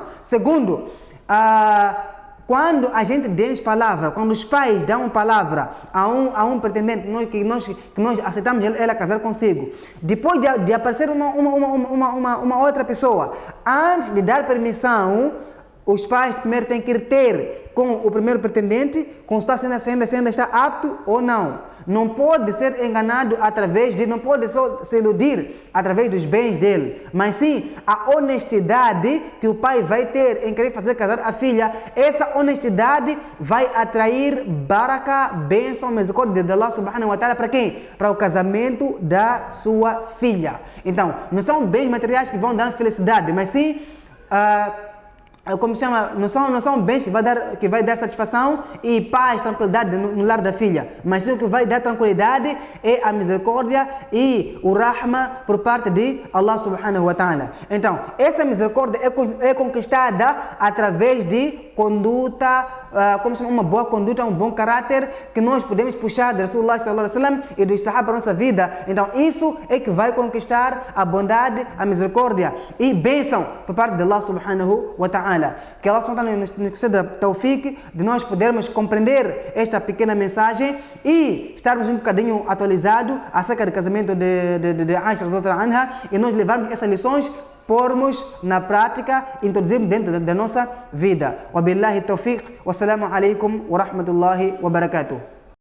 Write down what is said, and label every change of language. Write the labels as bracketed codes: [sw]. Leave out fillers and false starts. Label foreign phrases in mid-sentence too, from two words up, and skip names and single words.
[pt] Segundo, quando a gente diz palavra, quando os pais dão palavra a um pretendente que nós aceitamos ela casar consigo, depois de aparecer uma outra pessoa, antes de dar permissão, os pais primeiro têm que ter com o primeiro pretendente, consultar se ainda está apto ou não. Não pode ser enganado não pode só se iludir através dos bens dele, mas sim a honestidade que o pai vai ter em querer fazer casar a filha. Essa honestidade vai atrair baraka, bênção, misericórdia de [ar] الله سبحانه وتعالى [pt] para quem? Para o casamento da sua filha. Então, não são bens materiais que vão dar felicidade, mas sim não são bens que vai dar satisfação e paz, tranquilidade no lar da filha, mas sim o que vai dar tranquilidade é a misericórdia e o rahma por parte de [ar] الله سبحانه وتعالى. [pt] Então, essa misericórdia é conquistada através de conduta, uma boa conduta, um bom caráter que nós podemos puxar de Rasulullah [ar] صلى الله عليه وسلم [pt] e dos sahaba para a nossa vida. Então, isso é que vai conquistar a bondade, a misericórdia e bênção por parte de [ar] الله سبحانه وتعالى. [pt] Que [ar] الله سبحانه وتعالى [pt] nos conceda tawfiq de nós podermos compreender esta pequena mensagem e estarmos um bocadinho atualizados acerca do casamento de Aisha [ar] رضي الله عنها [pt] e nós levarmos essas lições, pormos na prática, introduzirmos dentro da nossa vida. [ar] وبالله التوفيق، والسلام عليكم ورحمة الله وبركاته.